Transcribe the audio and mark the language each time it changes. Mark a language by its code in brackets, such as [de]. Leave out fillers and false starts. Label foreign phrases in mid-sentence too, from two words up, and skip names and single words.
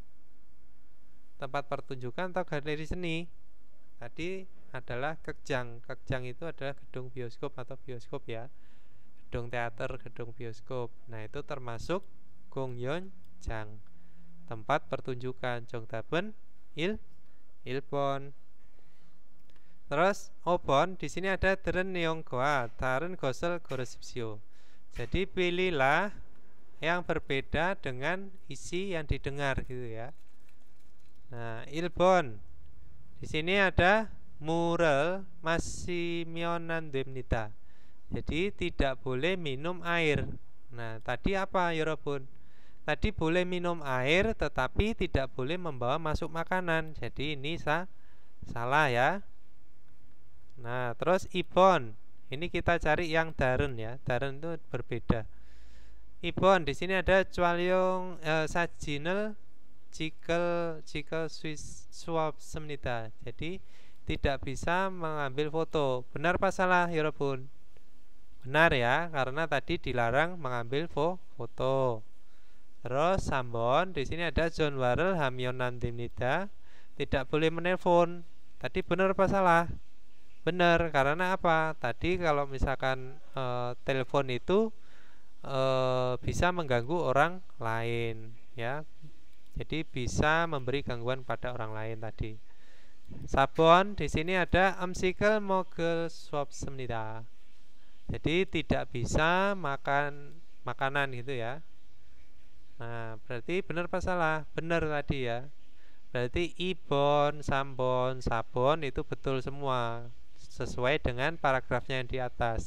[id] Tempat pertunjukan atau galeri seni? Tadi adalah 극장. 극장 itu adalah gedung bioskop atau bioskop ya. Gedung teater, gedung bioskop. Nah, itu termasuk 공연장. Tempat pertunjukan. [ko] 정답은 1번. Terus 5번 [id] di sini ada [ko] da른 내용과 다른 것을 고르십시오. [id] Jadi pilihlah yang berbeda dengan isi yang didengar gitu ya. [ko] Nah, 1번 [id] di sini ada [ko] 물을 마시면 안 됩니다. [id] Jadi tidak boleh minum air. Nah, tadi apa 여러분? Tadi boleh minum air tetapi tidak boleh membawa masuk makanan. Jadi ini salah ya. Nah, terus 2번. Ini kita cari yang da른 ya. [ko] 다른 [id] itu berbeda. [ko] 2번 [id] di sini ada [ko] 촬영 사진을 찍을 수 없습니다. [id] Jadi tidak bisa mengambil foto. Benar apa salah, 여러분? Benar ya, karena tadi dilarang mengambil foto. [ko] Terus 3번 [id] di sini ada [ko] 전화를 하면 안 됩니다. [id] Tidak boleh menelpon. Tadi benar apa salah? Benar, karena apa? Tadi kalau misalkan telepon itu bisa mengganggu orang lain ya. Jadi bisa memberi gangguan pada orang lain tadi. [ko] 4번 [id] di sini ada [ko] 음식을 먹을 수 없습니다. [id] Jadi tidak bisa makan makanan gitu ya. Nah, berarti benar apa salah? Benar tadi ya. Berarti [ko] 이번, 삼번, 사번 [id] itu betul semua sesuai dengan paragrafnya yang di atas.